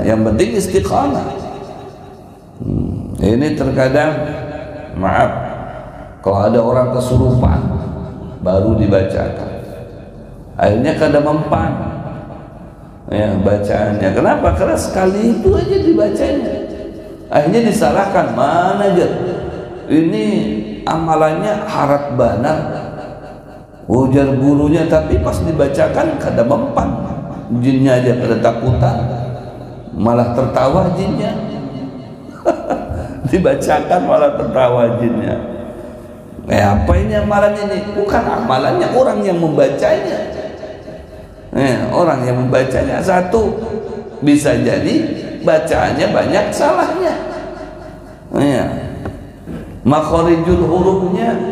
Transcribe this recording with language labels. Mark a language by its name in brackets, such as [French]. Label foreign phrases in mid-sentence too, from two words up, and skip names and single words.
[Indonesian] Yang penting istiqamah. Ini terkadang, maaf, kalau ada orang kesurupan baru dibacakan, akhirnya kada mempan, ya, bacaannya. Kenapa? Karena sekali itu aja dibacanya, akhirnya disalahkan. [Banjar] Mana aja ini amalannya harat banar, ujar gurunya, tapi pas dibacakan kada mempan. [Indonesian] Jinnya aja pada takutan, malah tertawa jinnya. Dibacakan malah tertawa jinnya. Apa ini amalan ini? Bukan amalannya, orang yang membacanya. Orang yang membacanya. Satu, bisa jadi bacaannya banyak salahnya, makhorijul hurufnya.